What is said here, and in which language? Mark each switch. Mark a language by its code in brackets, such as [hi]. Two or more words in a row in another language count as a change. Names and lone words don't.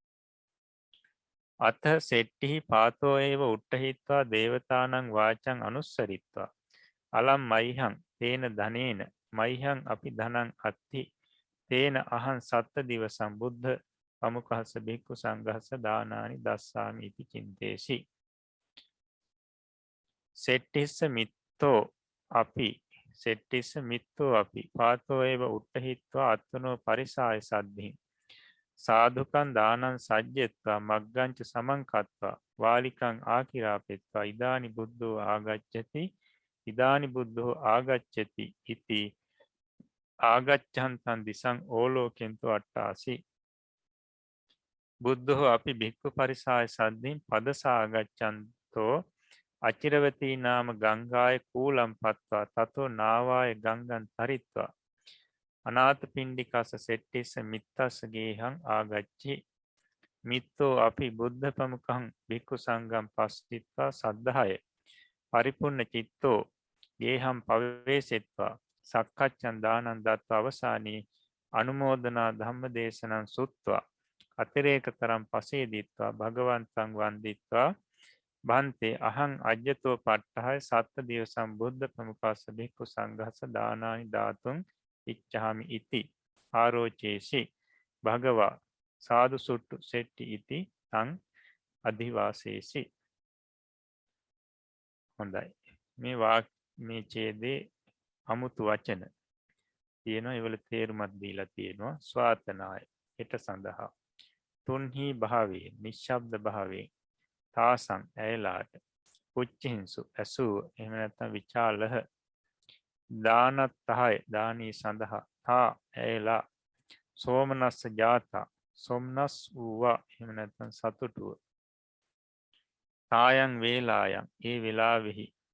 [pi] අත සෙට්ටිහි පාතෝ ඒව උට්ඨහිත්වා දේවතානං වාචං අනුස්සරිත්වා අලම් මයිහං තේන ධනේන මයිහං අපි ධනං අත්ති තේන අහං සත්ත දිවසම් බුද්ධ පමුඛස්ස බික්ඛු සංඝස්ස දානානි දස්සාමි ඉති චින්තේසි. සෙට්ටිස්ස මිත්තෝ අපි සෙට්ටිස්ස මිත්තෝ අපි පාතෝ ඒව උට්ඨහිත්වා අත්තුනෝ පරිසාය සද්ධින් සාධුකං දානං සජ්ජෙත්වා මග්ගංච සමංකත්වා වාලිකං ආකිරාපෙත්වා ඉදානි බුද්ධෝ ආගච්ඡති ඉදානි බුද්ධෝ ආගච්ඡති ඉති ආගච්ඡන්තං දිසං ඕලෝකෙන්තු අට්ඨාසි. බුද්ධෝ අපි භික්ඛු පරිසාය සද්ධින් පදසා ආගච්ඡන්තෝ අචිරවතී නාම ගංගාය කූලම් පත්වා තතෝ නාවාය ගංගන් තරිත්වා අනාථ පිණ්ඩිකස සෙට්ටිස්ස මිත්තස්ස ගේහං ආගච්චි. මිත්තෝ අපි බුද්ධ ප්‍රමුඛං භික්ඛු සංඝං පස්සිත්වා සද්ධාය පරිපූර්ණ චිත්තෝ ගේහම් පවේසෙත්වා සක්කච්ඡන් දානං දත්වා අවසානී අනුමෝදනා ධම්ම දේශනං සුත්වා අතිරේකතරම් පසේදිත්වා භගවන්තං වන්දිත්වා බන්තේ අහං අජ්ජතෝ පට්ඨහය සත්ත දිවසම් බුද්ධ ප්‍රමුඛස්ස භික්ඛු සංඝස්ස දානානි දාතුං ඉච්ඡාමි ඉති ආරෝචේසි භගවා සාදු සුට්ටු සෙට්ටි ඉති තං අධිවාසේසි. [si] හොඳයි. මේ ඡේදේ අමුතු වචන තියෙනවා. ඒවල තේරුමක් දීලා තියෙනවා. ස්වාතනාය හෙට සඳහා තුන්හි භාවයේ නිශ්ශබ්ද භාවයේ තාසං ඇයලාට පුච්චිහින්සු ඇසූ එහෙම නැත්නම් විචාලහ දානත්තහය දානී සඳහා තා ඇයලා [pi] සෝමනස්ස ජාතා [si] සොම්නස් වූවා එහෙම නැත්නම් සතුටුව [pi] තායන් වේලායන් [si] ඒ වෙලාවෙහි